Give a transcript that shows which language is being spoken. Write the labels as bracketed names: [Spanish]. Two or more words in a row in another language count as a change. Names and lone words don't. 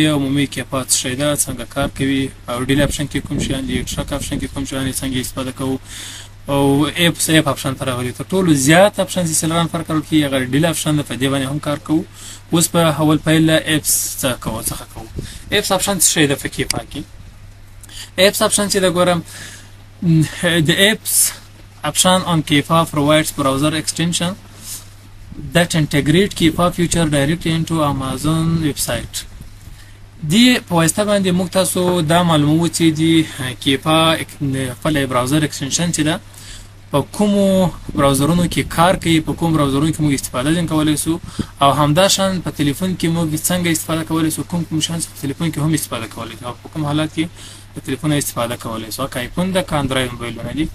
[Pashto] عمومي کیپا څه شی ده، څنګه کار کوي، او [English] deal option [Pashto] کې کوم شیان دي، [English] track option [Pashto] کې کوم شیان دي، څنګه یې استفاده کوو، او [English] apps option [Pashto] ته راغلي. تر ټولو زیات اپشن چې سلران فرق کول کې هغه [English] deal option [Pashto] ده، په دې باندې هم کار کوو. اوس په اول پیل ایپس څخه کوو. [English] apps option [Pashto] څه شی ده په کیپا کې؟ [English] apps option [Pashto] چې دا ګورم، [English] the apps option on Keepa provides browser extension that integrate Keepa feature directly into Amazon website. [Pashto] دی په واسطه باندې موږ تاسو دا معلومو چې دی کیپا خپل [English] browser extension [Pashto] چې ده په کومو براوزرونو کې کار کوي، په کوم براوزرونو کې موږ استفاده کولی سو، او همداشان په تلیفون کې موږ څنګه استفاده کولی سو، کوم شان په تلیفون کې هم استفاده کولی سو، او په کوم حالات کې په تلیفون استفاده کولی سو، که آیفون ده که اندروید موبایلونه دي.